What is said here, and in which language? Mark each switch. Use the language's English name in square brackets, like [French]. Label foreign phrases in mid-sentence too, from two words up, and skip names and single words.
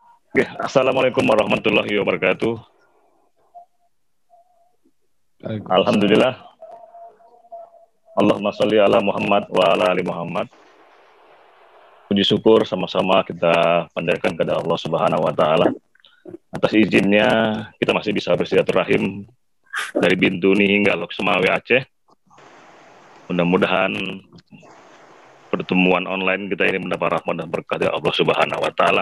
[Indonesian] Oke, [Arabic] السلام عليكم ورحمة الله وبركاته. الحمد لله. اللهم صل على محمد وعلى آل محمد. [Indonesian] Puji syukur sama-sama kita panjatkan kepada Allah [Arabic] سبحانه وتعالى. [Indonesian] Atas izinnya kita masih bisa bersilaturahim dari Bintuni hingga Lok Sumawe Aceh. Mudah-mudahan pertemuan online kita ini mendapat rahmat dan berkah dari Allah [Arabic] سبحانه وتعالى.